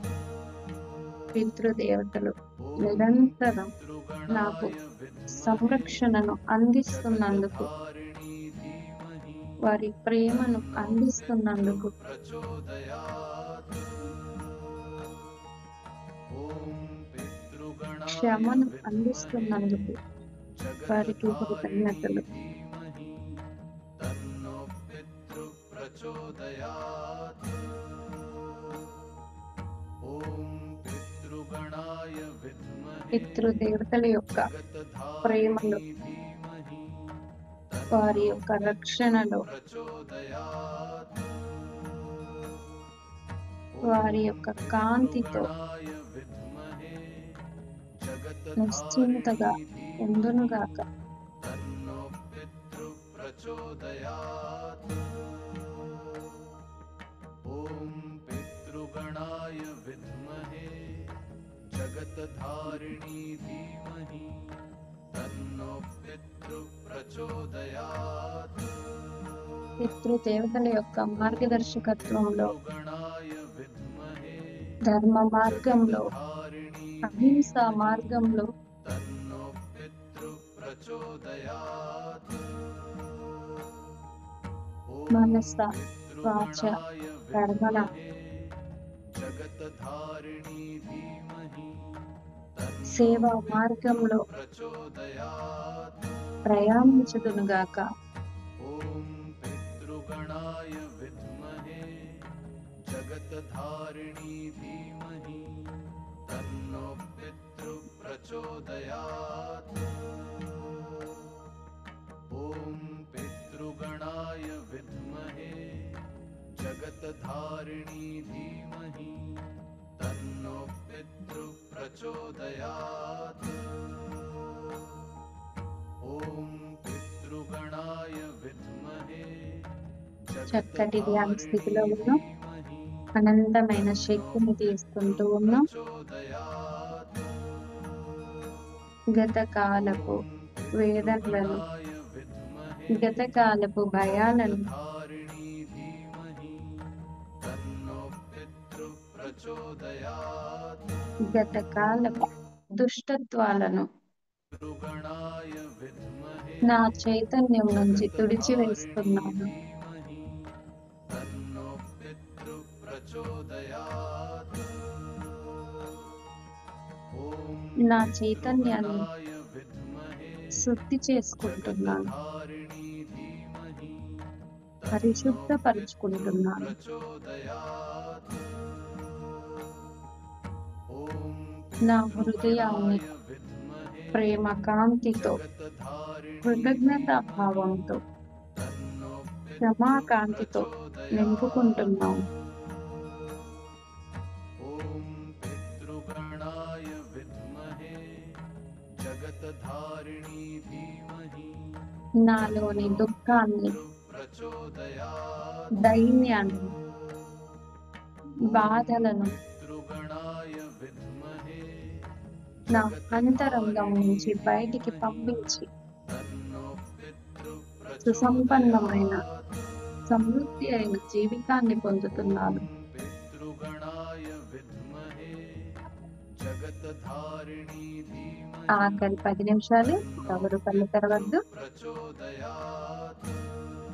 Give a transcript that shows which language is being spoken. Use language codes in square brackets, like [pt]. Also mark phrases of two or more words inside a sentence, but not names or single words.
[te] పితృదేవతలు [sa] ॐ [te] నిరంతరం నాకు [sa] पितृगणाय विद्महे [te] సంరక్షణను అందిస్తున్నందుకు, [sa] जगत्धारिणी धीमहि [te] వారి ప్రేమను అందిస్తున్నందుకు, [sa] प्रचोदयात् ॐ पितृगणाय [te] క్షమను [sa] विद्महे [te] అందిస్తున్నందుకు వారికి కృతజ్ఞతలు. [sa] धीमहि तन्नो पितृ प्रचोदयात् ॐ पितृगणाय विद्महे [te] పితృదేవతల యొక్క ప్రేమలో, [sa] जगत्धारिणी धीमहि [te] వారి యొక్క రక్షణలో, [sa] प्रचोदयात् [te] వారి యొక్క కాంతితో [sa] पितृगणाय विद्महे [te] నిశ్చింతగా [sa] जगत्धारिणी [te] ఉండునుగాక. [sa] तन्नो पितृ प्रचोदयात् ॐ पितृगणाय विद्महे जगत्धारिणी धीमहि तन्नो पितृ प्रचोदयात् [te] పితృదేవతల యొక్క మార్గదర్శకత్వంలో, [sa] पितृगणाय विद्महे [te] ధర్మ మార్గంలో, [sa] जगत्धारिणी [te] అహింసా మార్గంలో [sa] तन्नो पितृ प्रचोदयात् [te] మనస, వాచ, [sa] पितृगणाय [te] కర్మణ [sa] विद्महे जगत्धारिणी धीमहि तन्नो [te] సేవా మార్గంలో [sa] प्रचोदयात् [te] ప్రయాణించుదునుగాక. [sa] ॐ पितृगणाय विद्महे जगत्धारिणी धीमहि तन्नो पितृ प्रचोदयात् ॐ पितृगणाय विद्महे जगत्धारिणी धीमहि तन्नो पितृ प्रचोदयात् ॐ पितृगणाय विद्महे [te] చక్కటి ధ్యాన స్థితిలో ఉన్నాం. [sa] धीमहि [te] అనంతమైన శక్తిని తీసుకుంటూ ఉన్నాం. [sa] प्रचोदयात् [te] గత కాలపు వేదనలను, [sa] पितृगणाय विद्महे [te] గత కాలపు భయాలను, [sa] धारिणी धीमहि तन्नो पितृ प्रचोदयात् [te] గత కాలపు దుష్టత్వాలను [sa] पितृगणाय विद्महे [te] నా చైతన్యం నుంచి తుడిచివేస్తున్నాను. [sa] धीमहि तन्नो पितृ प्रचोदयात् ॐ [te] నా చైతన్యాన్ని [sa] पितृगणाय विद्महे [te] శుద్ధి చేసుకుంటున్నాను, [sa] जगत्धारिणी धीमहि [te] పరిశుద్ధపరుచుకుంటున్నాను. [sa] प्रचोदयात् ॐ [te] నా హృదయాన్ని [sa] पितृगणाय विद्महे [te] ప్రేమ కాంతితో, [sa] जगत्धारिणी [te] కృతజ్ఞతా భావంతో, [sa] तन्नो [te] క్షమాకాంతితో నింపుకుంటున్నాను. [sa] ॐ पितृगणाय विद्महे जगत्धारिणी धीमहि [te] నాలోని దుఃఖాన్ని, [sa] प्रचोदयात् [te] దైన్యాన్ని, బాధలను [sa] पितृगणाय विद्महे [te] నా అంతరంగం నుంచి బయటికి పంపించి [sa] तन्नो पितृ [te] సుసంపన్నమైన, [sa] प्रचोदयात् [te] సమృద్ధి అయిన జీవితాన్ని పొందుతున్నాను. [sa] पितृगणाय विद्महे जगत्धारिणी धीमहि [te] ఆఖరి 10 నిమిషాలు ఎవరు కళ్ళు తెరవద్దు. [sa] प्रचोदयात्